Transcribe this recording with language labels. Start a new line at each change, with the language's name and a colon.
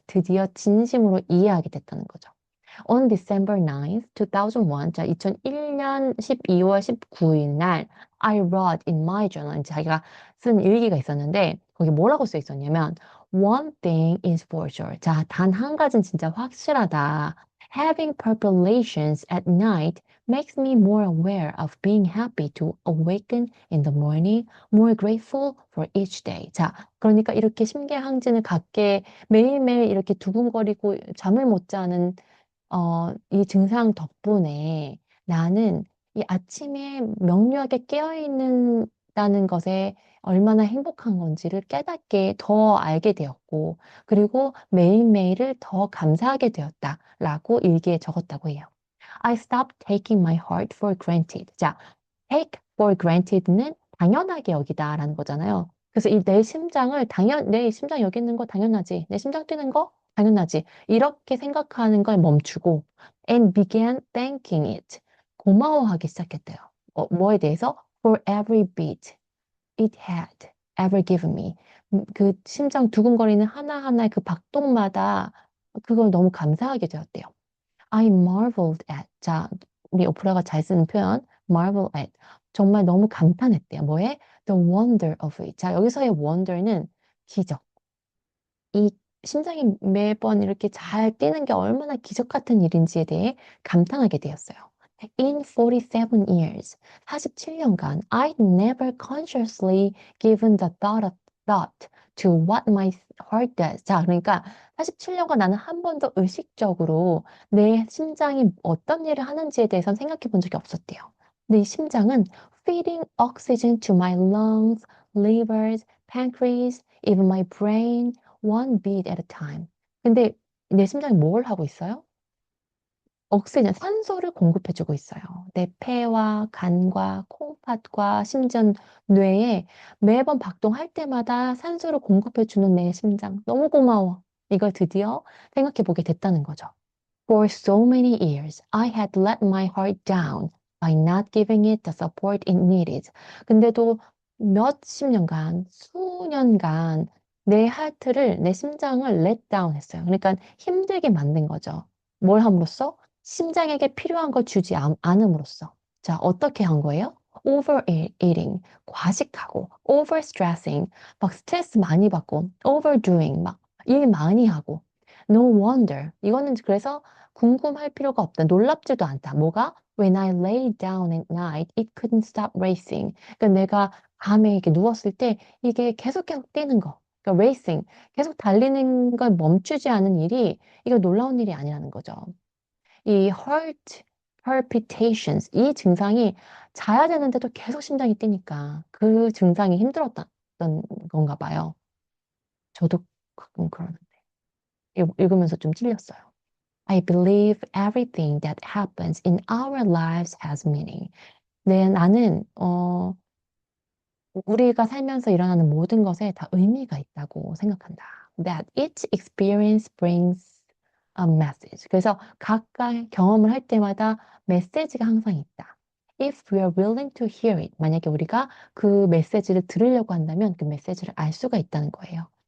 Korean: 드디어 진심으로 이해하게 됐다는 거죠.
English: On December 9th, 2001,
Korean: 자, 2001년 12월 19일 날,
English: I wrote in my journal,
Korean: 자기가 쓴 일기가 있었는데, 거기 뭐라고 써 있었냐면,
English: One thing is for sure.
Korean: 자, 단 한 가지는 진짜 확실하다.
English: Having palpitations at night makes me more aware of being happy to awaken in the morning, more grateful for each day.
Korean: 자, 그러니까 이렇게 심계항진을 갖게 매일매일 이렇게 두근거리고 잠을 못 자는 이 증상 덕분에 나는 이 아침에 명료하게 깨어있는다는 것에 얼마나 행복한 건지를 깨닫게 더 알게 되었고, 그리고 매일매일을 더 감사하게 되었다라고 일기에 적었다고 해요.
English: I stopped taking my heart for granted.
Korean: 자, take for granted는 당연하게 여기다라는 거잖아요. 그래서 이 내 심장을 내 심장 여기 있는 거 당연하지. 내 심장 뛰는 거 당연하지. 이렇게 생각하는 걸 멈추고
English: and began thanking it.
Korean: 고마워하기 시작했대요. 뭐에 대해서?
English: For every beat it had ever given me.
Korean: 그 심장 두근거리는 하나하나의 그 박동마다 그걸 너무 감사하게 되었대요.
English: I marveled at.
Korean: 자, 우리 오프라가 잘 쓰는 표현, marvel at. 정말 너무 감탄했대요. 뭐에?
English: The wonder of it.
Korean: 자, 여기서의 wonder는 기적. 이 심장이 매번 이렇게 잘 뛰는 게 얼마나 기적 같은 일인지에 대해 감탄하게 되었어요.
English: In 47 years, 47년간, I'd never consciously given the thought to what my heart does.
Korean: 자, 그러니까 47년간 나는 한 번도 의식적으로 내 심장이 어떤 일을 하는지에 대해서 생각해 본 적이 없었대요. 근데 이 심장은
English: feeding oxygen to my lungs, livers, pancreas, even my brain, one beat at a time.
Korean: 근데 내 심장이 뭘 하고 있어요? 억세는 산소를 공급해주고 있어요. 내 폐와 간과 콩팥과 심지어 뇌에 매번 박동할 때마다 산소를 공급해주는 내 심장. 너무 고마워. 이걸 드디어 생각해보게 됐다는 거죠.
English: For so many years, I had let my heart down. by not giving it the support it needed.
Korean: 근데도 몇십 년간, 수년간 내 하트를, 내 심장을 let down 했어요. 그러니까 힘들게 만든 거죠. 뭘 함으로써? 심장에게 필요한 걸 주지 않음으로써. 자, 어떻게 한 거예요? overeating, 과식하고, overstressing, 막 스트레스 많이 받고, overdoing, 막 일 많이 하고.
English: No wonder.
Korean: 이거는 그래서 궁금할 필요가 없다. 놀랍지도 않다. 뭐가?
English: When I lay down at night, it couldn't stop racing.
Korean: 그러니까 내가 밤에 이렇게 누웠을 때 이게 계속 뛰는 거. 그러니까 racing. 계속 달리는 걸 멈추지 않은 일이 이거 놀라운 일이 아니라는 거죠. 이 heart palpitations, 이 증상이 자야 되는데도 계속 심장이 뛰니까 그 증상이 힘들었던 건가 봐요. 저도 가끔 그러는데. 읽으면서 좀 찔렸어요.
English: I believe everything that happens in our lives has meaning.
Korean: 네, 나는 우리가 살면서 일어나는 모든 것에 다 의미가 있다고 생각한다.
English: That each experience brings a message.
Korean: 그래서 각각 경험을 할 때마다 메시지가 항상 있다.
English: If we are willing to hear it,
Korean: 만약에 우리가 그 메시지를 들으려고 한다면 그 메시지를 알 수가 있다는 거예요.